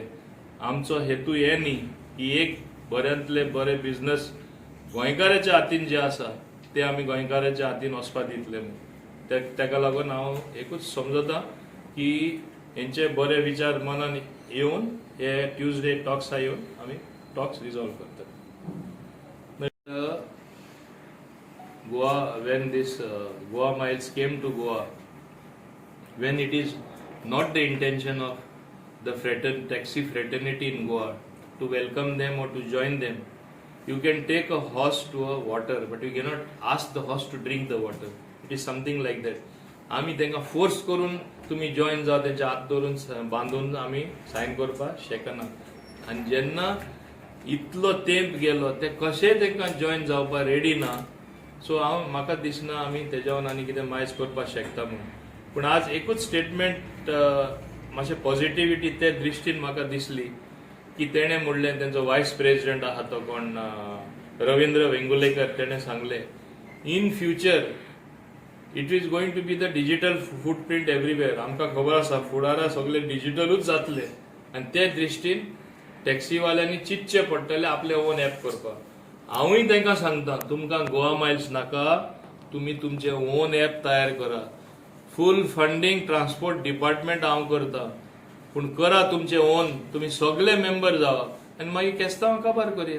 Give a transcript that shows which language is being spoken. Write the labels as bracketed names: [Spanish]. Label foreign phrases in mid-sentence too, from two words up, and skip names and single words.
[Konkani] आमचो हेतू हे न्ही की एक बऱ्यांतले बरें बिझनस गोंयकाराच्या हातीन जे आसा ते आमी गोंयकाराच्या हातीन वचपाक दितले म्हणून. ताका लागून हांव एकूच समजतां की हेंचे बरे विचार मनान येवन हे ट्युजडे टॉक्सा येवन आमी [English] talks resolve [Konkani] करता. [English] Goa, when this Goa Miles came to Goa, when it is not the intention of the taxi fraternity in Goa to welcome them or to join them, you can take a horse to a water, but you cannot ask the horse to drink the water. It is something like that. [Konkani] आमी तांकां फोर्स करून तुमी जॉइन जाव तेंचे हात धरून बांदून आमी सायन करपाक शकना. आनी जेन्ना इतलो तेंप गेलो ते कशें तांकां जॉइन जावपाक रेडी ना. सो म्हाका दिसना आमी तेज्यावन आनी कितें मायज करपाक शकता म्हणून. पूण आज एकूच स्टेटमेंट मातशें पॉझिटिव्हिटी ते दृश्टीन म्हाका दिसली की तेणें म्हणलें, तेंचो [English] vice president [Konkani] आहा तो कोण रवींद्र वेंगुर्लेकर, तेणें सांगलें [English] in future it is going to be the digital footprint everywhere. [Konkani] आमकां खबर आसा फुडारा सगळे डिजिटलूच जातले आनी ते दृश्टीन टॅक्सीवाल्यांनी चिंतचें पडटलें आपलें [English] own app [Konkani] करपाक. हांवूय तांकां सांगता तुमकां गोवा मायल्स नाका, तुमी तुमचें [English] own app [Konkani] तयार करा. [English] full funding transport department [Konkani] हांव करता, पूण करा तुमचें ओन, तुमी सगळे मेंबर जावा आनी मागीर केस्तांव काबार करया.